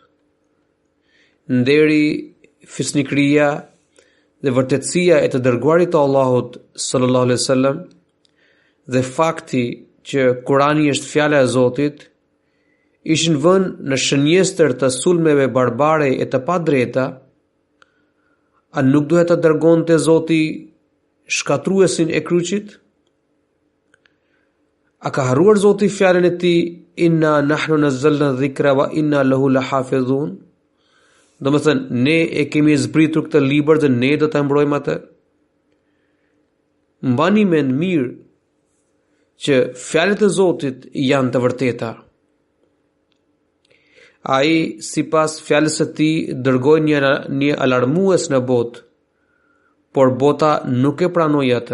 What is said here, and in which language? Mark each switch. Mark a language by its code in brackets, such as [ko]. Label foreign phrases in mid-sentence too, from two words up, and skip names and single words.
[sq] nderi, fisnikëria dhe vërtetësia e të dërguarit të Allahut [ar] صلى الله عليه وسلم [sq] dhe fakti që Kurani është fjala e Zotit ishin vënë në shënjestër të sulmeve barbare e të padrejta, a nuk duhet të dërgonte Zoti shkatruesin e kryqit? A ka harruar Zoti fjalën e tij [ar] إنا نحن نزلنا الذكر وإنا له لحافظون. [sq] Do të thënë, ne e kemi zbritur këtë libër dhe ne do ta mbrojmë atë. Mbani mend mirë që fjalët e Zotit janë të vërteta. Ai, sipas fjalës së tij, dërgoi një alarmues në botë, por bota nuk e pranoi atë.